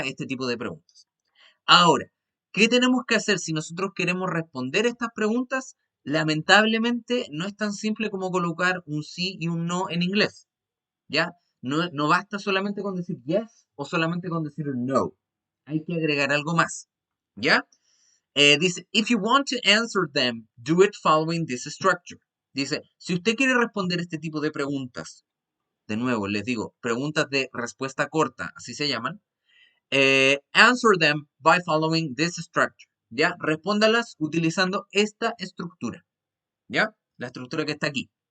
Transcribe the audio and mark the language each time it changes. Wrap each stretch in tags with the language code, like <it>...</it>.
<es>Este tipo de preguntas. Ahora, ¿qué tenemos que hacer si nosotros queremos responder estas preguntas? Lamentablemente no es tan simple como colocar un sí y un no en inglés, ¿ya? No basta solamente con decir yes o solamente con decir no. Hay que agregar algo más, ¿ya? Dice,</es> <en>if you want to answer them, do it following this structure.</en> <es>Dice, si usted quiere responder este tipo de preguntas, de nuevo, les digo, preguntas de respuesta corta, así se llaman,</es> <en>answer them by following this structure.</en> <es>¿Ya? Respóndalas utilizando esta estructura. ¿Ya? La estructura que está aquí.</es>